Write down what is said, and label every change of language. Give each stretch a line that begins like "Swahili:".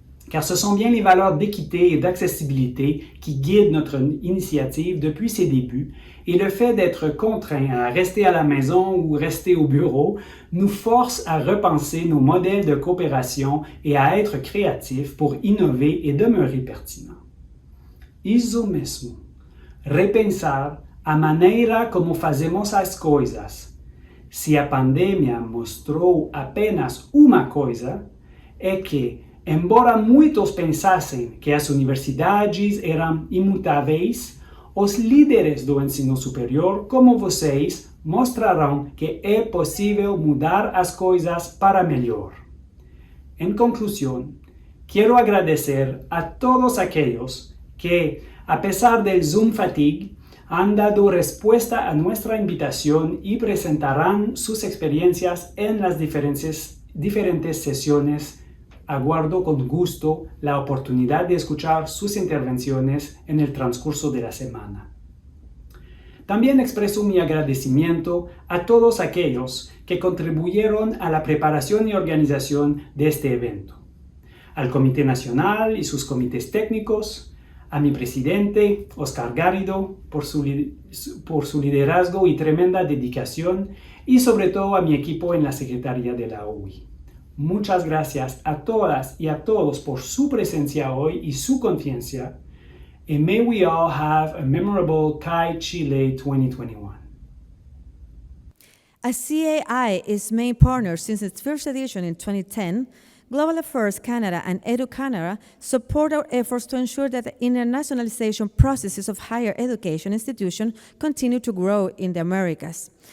French: Car ce sont bien les valeurs d'équité et d'accessibilité qui guident notre initiative depuis ses débuts, et le fait d'être contraint à rester à la maison ou rester au bureau nous force à repenser nos modèles de coopération et à être créatifs pour innover et demeurer pertinents.
Portuguese: Isso mesmo, repensar a maneira como fazemos as coisas. Se a pandemia mostrou apenas uma coisa, é que, embora muitos pensassem que as universidades eram imutáveis os líderes do ensino superior como vocês mostrarão que é possível mudar as coisas para melhor.
Spanish: En conclusión, quiero agradecer a todos aquellos que, a pesar del Zoom fatigue, han dado respuesta a nuestra invitación y presentarán sus experiencias en las diferentes sesiones. Aguardo con gusto la oportunidad de escuchar sus intervenciones en el transcurso de la semana. También expreso mi agradecimiento a todos aquellos que contribuyeron a la preparación y organización de este evento. Al Comité Nacional y sus comités técnicos, a mi presidente, Oscar Garrido, por su liderazgo y tremenda dedicación, y sobre todo a mi equipo en la Secretaría de la OUI. Muchas gracias a todas y a todos por su presencia hoy y su conciencia.
English: And may we all have a memorable CAI Chile 2021. As CAI is main partner since its first edition in 2010, Global Affairs Canada and EduCanada support our efforts to ensure that the internationalization processes of higher education institutions continue to grow in the Americas.